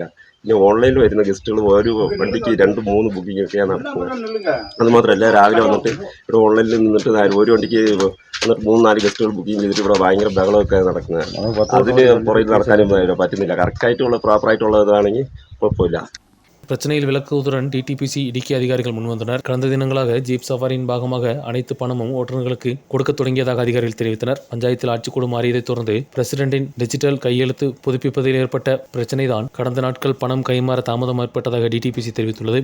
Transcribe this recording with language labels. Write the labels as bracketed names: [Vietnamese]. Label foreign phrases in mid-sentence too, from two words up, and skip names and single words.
[Malayalam] പിന്നെ ഓൺലൈനിൽ വരുന്ന ഗസ്റ്റുകൾ ഒരു വണ്ടിക്ക് 2-3 ബുക്കിംഗ് ഒക്കെയാണ് നടക്കുന്നത്. അതുമാത്രമല്ല രാവിലെ വന്നിട്ട് ഇവിടെ ഓൺലൈനിൽ നിന്നിട്ട് ഒരു വണ്ടിക്ക് വന്നിട്ട് 3-4 ഗസ്റ്റുകൾ ബുക്കിംഗ് ചെയ്തിട്ട് ഇവിടെ ഭയങ്കര ബഹളമൊക്കെ നടക്കുന്നത്. അതിന് പുറകിൽ നടക്കാനും പറ്റുന്നില്ല. കറക്റ്റായിട്ടുള്ള പ്രോപ്പറായിട്ടുള്ളതാണെങ്കിൽ കുഴപ്പമില്ല. [Tamil] பிரச்சனையில் விளக்குவதுடன் டிடிபிசி இடுக்கி அதிகாரிகள் முன்வந்தனர். கடந்த தினங்களாக ஜீப் சவாரியின் பாகமாக அனைத்து பணமும் ஓட்டுநர்களுக்கு கொடுக்க தொடங்கியதாக அதிகாரிகள் தெரிவித்தனர். பஞ்சாயத்தில் ஆட்சிக்கூடு மாறியதைத் தொடர்ந்து பிரசிடென்டின் டிஜிட்டல் கையெழுத்து புதுப்பிப்பதில் ஏற்பட்ட பிரச்சனைதான் கடந்த நாட்கள் பணம் கைமாற தாமதம் ஏற்பட்டதாக டிடிபிசி தெரிவித்துள்ளது.